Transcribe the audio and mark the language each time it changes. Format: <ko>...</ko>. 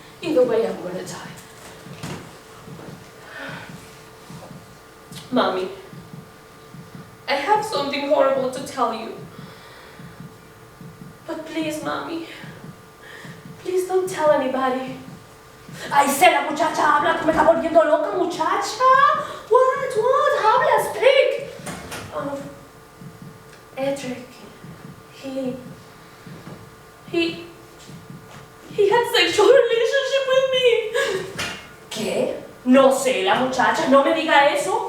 <en>Either way, I'm gonna die. Mommy, I have something horrible to tell you. But please, Mommy, please don't tell anybody.</en> <es>Ay, Stella, muchacha, habla, tú me estás volviendo loca, muchacha.</es> <en>What?</en> <es>Habla,</es> <en>speak. Edric, he had sexual relationship with me.</en> <es>¿Qué? No sé, la muchacha, no me diga eso.</es>